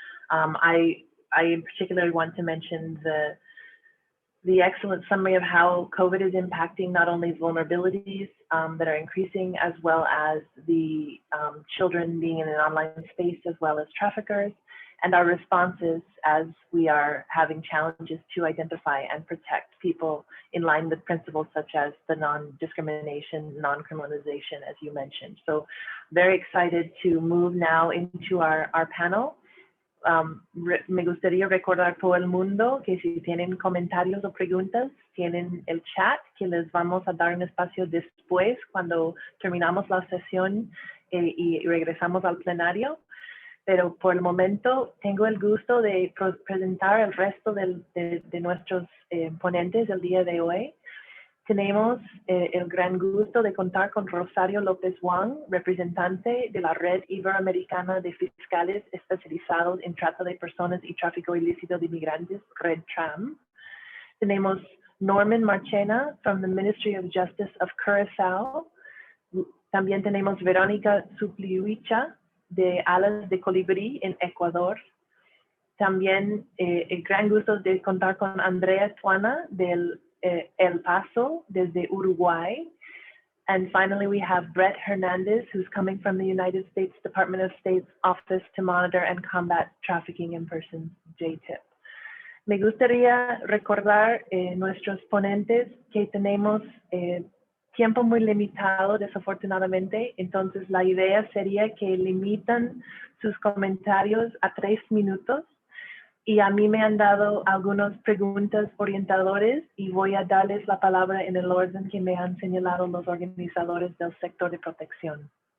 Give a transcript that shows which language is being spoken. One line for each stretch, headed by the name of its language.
English: I in particular want to mention the excellent summary of how COVID is impacting not only vulnerabilities that are increasing, as well as the children being in an online space, as well as traffickers, and our responses as we are having challenges to identify and protect people in line with principles such as the non-discrimination, non-criminalization, as you mentioned. So very excited to move now into our panel.
Spanish: Me gustaría recordar a todo el mundo que si tienen comentarios o preguntas, tienen el chat que les vamos a dar un espacio después cuando terminamos la sesión y regresamos al plenario. Pero por el momento tengo el gusto de presentar el resto de nuestros ponentes del día de hoy. Tenemos el gran gusto de contar con Rosario López Wang, representante de la Red Iberoamericana de Fiscales Especializados en Trata de Personas y Tráfico Ilícito de Migrantes, Red TRAM. Tenemos
English: Norman Marchena from the Ministry of Justice of Curaçao.
Spanish: También tenemos Verónica Supliuicha de Alas de Colibrí en Ecuador. También el gran gusto de contar con Andrea Tuana del El Paso desde Uruguay.
English: And finally, we have Brett Hernandez, who's coming from the United States Department of State's Office to Monitor and Combat Trafficking in Persons, JTIP.
Spanish: Me gustaría recordar nuestros ponentes que tenemos tiempo muy limitado, desafortunadamente. Entonces, la idea sería que limitan sus comentarios a 3 minutos. Y a mí me han dado algunas preguntas orientadores y voy a darles la palabra en el orden que me han señalado los organizadores del sector de protección.